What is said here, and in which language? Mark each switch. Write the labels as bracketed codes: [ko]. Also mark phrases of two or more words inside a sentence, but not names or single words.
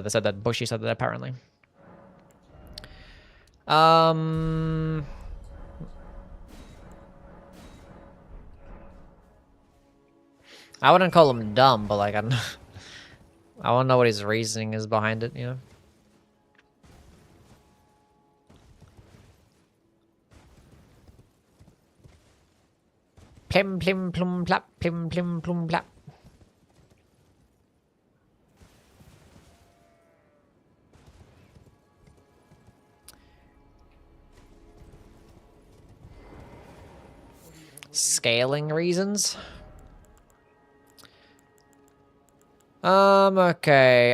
[en] They said that Bushy said that, apparently. I wouldn't call him dumb, but like, I don't know what his reasoning is behind it, you know? Plim plim plum plap, plim plim plum plap. Scaling reasons? Okay.